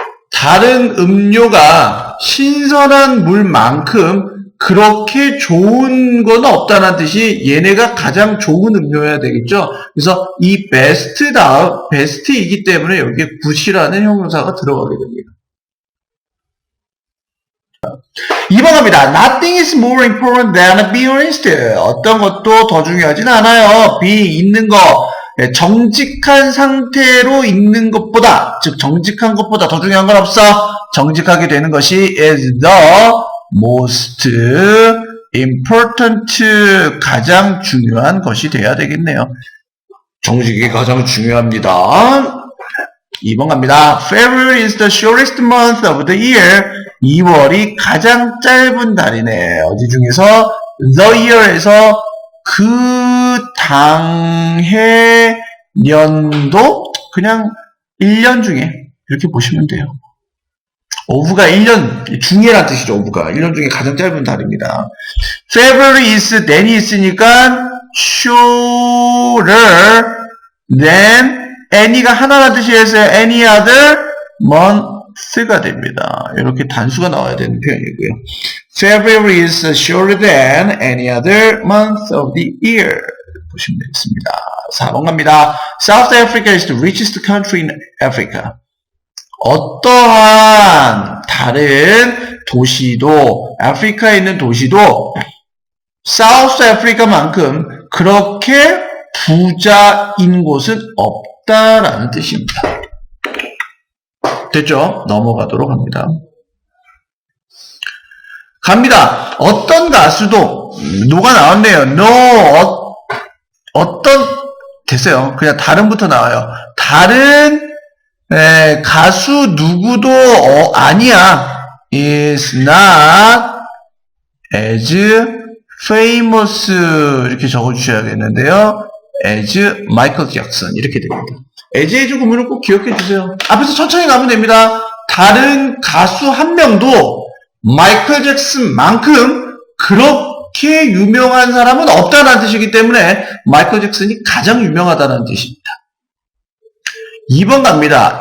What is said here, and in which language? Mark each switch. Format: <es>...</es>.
<ko>다른 음료가 신선한 물만큼 그렇게 좋은 건 없다는 뜻이 얘네가 가장 좋은 음료여야 되겠죠. 그래서 이 best이기 때문에 여기에 good이라는 형용사가 들어가게 됩니다. 2번 갑니다.</ko> <en>Nothing is more important than being honest.</en> <ko>어떤 것도 더 중요하진 않아요. 있는 거. 정직한 상태로 있는 것보다, 즉 정직한 것보다 더 중요한 건 없어. 정직하게 되는 것이</ko> <en>is the most important,</en> <ko>가장 중요한 것이 돼야 되겠네요. 정직이 가장 중요합니다. 2번 갑니다.</ko> <en>February is the shortest month of the year.</en> <ko>2월이 가장 짧은 달이네. 어디 중에서? The year에서 그 당해 년도 그냥 1년 중에 이렇게 보시면 돼요. of가 1년 중에란 뜻이죠. of가 1년 중에 가장 짧은 달입니다. February is than이 있으니까</ko> <en>shorter than any</en> <ko>가 하나라는 뜻이어서</ko> <en>any other month</en> <ko>가 됩니다. 이렇게 단수가 나와야 되는 표현이고요.</ko> <en>February is shorter than any other month of the year.</en> <ko>보시면 되겠습니다. 4번 갑니다.</ko> <en>South Africa is the richest country in Africa.</en> <ko>어떠한 다른 도시도, 아프리카에 있는 도시도 사우스 아프리카만큼 그렇게 부자인 곳은 없다라는 뜻입니다. 됐죠? 넘어가도록 합니다. 갑니다. 어떤 가수도 노가 나왔네요. No 됐어요. 그냥 다른부터 나와요. 다른 가수 누구도 아니야.</ko> <en>is not as famous</en> <ko>이렇게 적어주셔야겠는데요. as 마이클 잭슨 이렇게 됩니다. as 구문을 꼭 기억해 주세요. 앞에서 천천히 가면 됩니다. 다른 가수 한 명도 마이클 잭슨만큼 그렇게 유명한 사람은 없다는 뜻이기 때문에 마이클 잭슨이 가장 유명하다는 뜻입니다. 2번 갑니다.</ko>